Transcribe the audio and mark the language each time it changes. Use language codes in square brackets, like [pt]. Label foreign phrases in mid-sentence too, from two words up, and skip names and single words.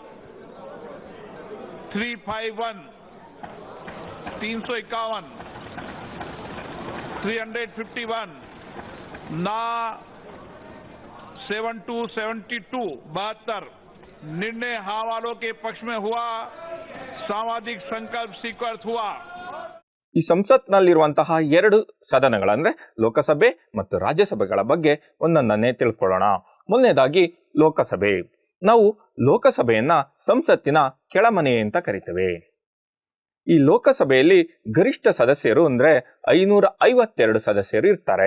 [hi] 351, 351, 351, ना 7272, 72। निर्णय हाँ वालों के पक्ष में हुआ, सामाजिक संकल्प स्वीकृत हुआ। [kn] ಈ ಸಂಸತ್ನಲ್ಲಿರುವಂತಹ 2 ಸದನಗಳಂದ್ರೆ ಲೋಕಸಭೆ ಮತ್ತು ರಾಜ್ಯಸಭೆಗಳ ಬಗ್ಗೆ ಒಂದೊಂದನ್ನೇ ತಿಳ್ಕೊಳ್ಳೋಣ. ಮೊದಲನೇದಾಗಿ ಲೋಕಸಭೆ. ನಾವು ಲೋಕಸಭೆಯನ್ನ ಸಂಸತ್ತಿನ ಕೆಳಮನೆ ಅಂತ ಕರಿತೇವೆ. ಈ ಲೋಕಸಭೆಯಲ್ಲಿ ಗರಿಷ್ಠ ಸದಸ್ಯರು ಅಂದ್ರೆ 552 ಸದಸ್ಯರು ಇರ್ತಾರೆ.